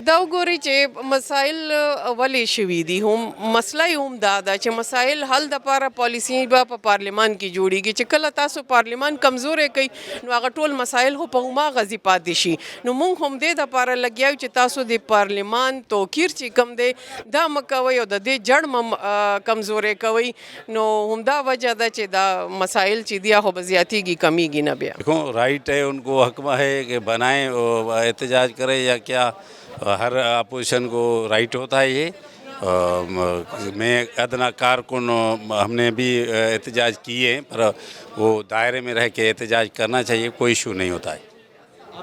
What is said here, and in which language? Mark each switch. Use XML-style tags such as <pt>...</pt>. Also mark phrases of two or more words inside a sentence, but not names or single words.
<ps>دا وګورئ چې مسایل ولې شوي دي هم مسله یې هم دا ده چې مسایل حل دپاره پالیسي به په پارلیمان کې جوړیږي چې کله تاسو پارلیمان کمزوری کوي نو هغه ټول مسایل خو په هماغسې پاتې شي نو موږ هم دې دپاره لګیا یو چې تاسو د پارلیمان توقیر چې کوم دی دا مه کوئ او د دې جړ مه کمزوری کوئ نو همدا وجه ده چې دا مسایل چې دي هغه به زیاتېږي کمیږي نه بیا</ps> <ur>دیکھو رائٹ ہے ان کو حق ہے کہ بنائیں احتجاج کریں یا کیا ہر اپوزیشن کو رائٹ ہوتا ہے یہ میں ادنا کارکن ہم نے بھی احتجاج کیے ہیں پر وہ دائرے میں رہ کے احتجاج کرنا چاہیے کوئی ایشو نہیں ہوتا ہے</ur>